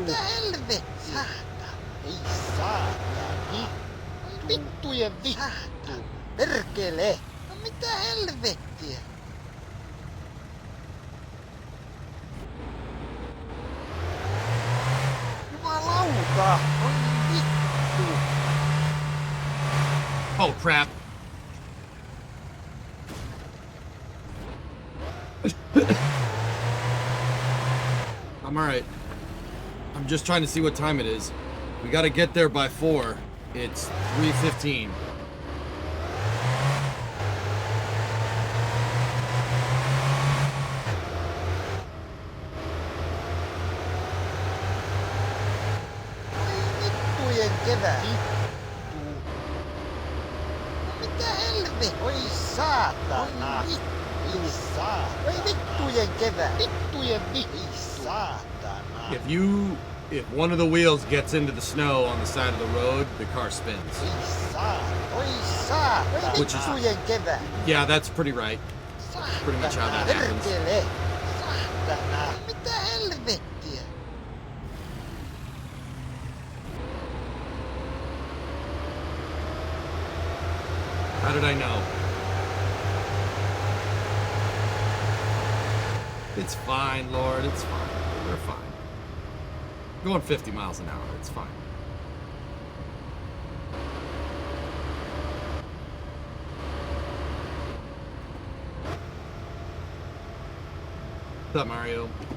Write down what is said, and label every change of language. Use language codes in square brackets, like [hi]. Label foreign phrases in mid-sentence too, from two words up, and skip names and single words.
[fi] Mitä helvettiä? Ei saatani. Vittujen vittu. Perkele. No mitä helvettiä? Jumalauta. Oi vittu. [en] Oh crap. I'm alright. I'm just trying to see what time it is. We gotta get there by 4. It's 3:15. [fi] Vittujen kevää. Vittu. Mitä helvettiä? Oi saatana. Oi saatana. Oi vittujen kevää. Vittujen vittu. Saatana. [en] If one of the wheels gets into the snow on the side of the road, the car spins. Which is, yeah, that's pretty right. Pretty much how that happens. [fi] Mitä helvettiä? [en] How did I know? It's fine, Lord. It's fine. We're fine. Going 50 miles an hour. It's fine. What's up, Mario?